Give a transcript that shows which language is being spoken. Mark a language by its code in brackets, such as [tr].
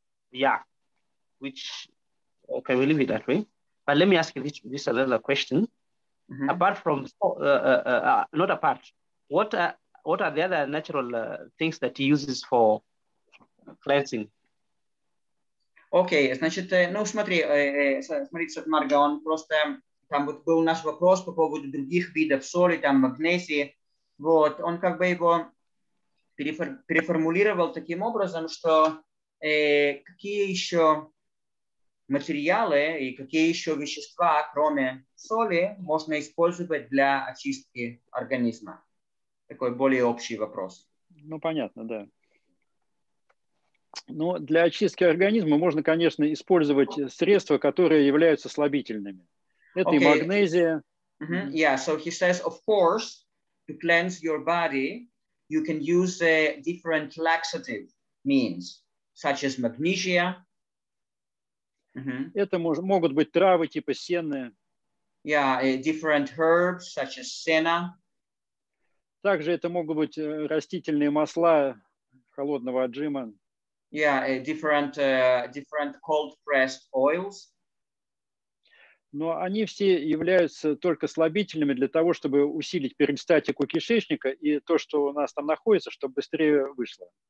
[en] Yeah, which, okay, we'll leave it that way. But let me ask you this another question. Apart from, not apart, what are the other natural things that he uses for cleansing? [ru] Окей, значит, ну смотрите, Сатмарга, он просто, там вот был наш вопрос по поводу других видов соли, там магнезии, вот, он как бы его переформулировал таким образом, что какие еще материалы и какие еще вещества, кроме соли, можно использовать для очистки организма. Такой более общий вопрос. Ну, понятно, да. Но для очистки организма можно, конечно, использовать средства, которые являются слабительными. Это и магнезия. [en] Yeah, so he says, of course, to cleanse your body, you can use different laxative means, such as magnesia. [ru] Это могут быть травы типа сены. [en] Yeah, different herbs, such as senna. [ru] Также это могут быть растительные масла холодного отжима. [en] Yeah, different cold pressed oils. [ru] Но они все являются только слабительными для того, чтобы усилить перистальтику кишечника и то, что у нас там находится, чтобы быстрее вышло.